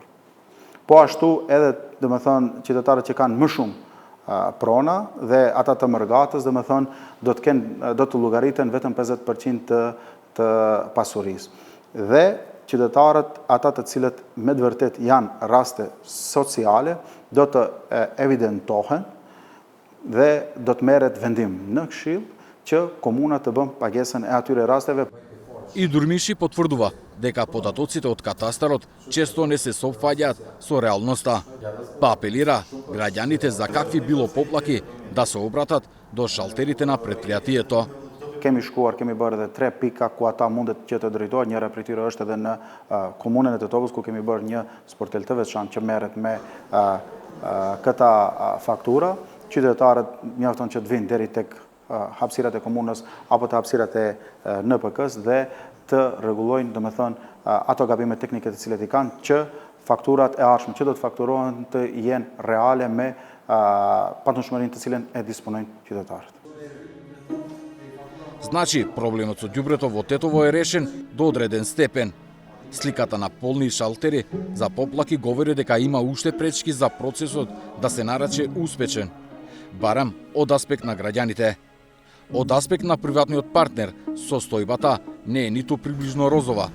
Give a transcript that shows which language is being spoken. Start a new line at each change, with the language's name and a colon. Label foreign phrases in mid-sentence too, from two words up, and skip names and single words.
Albanian: Po ashtu edhe, domethënë, qytetarët që kanë më shumë prona dhe ata të mërgatës, domethënë, do të llogariten vetëm 50% të pasurisë. Dhe qytetarët, ata të cilët me të vërtet janë raste sociale, do të evidentohen dhe do të merret vendim në Këshill që komuna të bën pagesën e atyre rasteve.
Macedonian: И Дурмиши потврдува дека податоците од катастарот често не се совпаѓаат со реалноста, па апелира граѓаните за какви било поплаки да се обратат до шалтерите на предпријатието.
Albanian: Kemi shkuar, kemi bërë edhe 3 pika ku ata mundet që të drejtohet. Njëra prej tyre është edhe në komunën e Tetovës, ku kemi bërë një sportel të veçantë që merret me këta faktura. Qytetarët mjafton që të vinë deri tek hapësirat e komunës apo të hapësirat e NPK-s dhe të rregullojnë, domethënë, ato gabime teknike të cilat i kanë, që fakturat e ardhshme që do të fakturohen të jenë reale me pantëshmërinë të cilën e disponojnë qytetarët.
Macedonian: Значи, проблемот со ѓубрето во Тетово е решен до одреден степен. Сликата на полни шалтери за поплаки говори дека има уште пречки за процесот да се нарече успешен, барем од аспект на граѓаните. Од аспект на приватниот партнер, состојбата не е ниту приближно розова.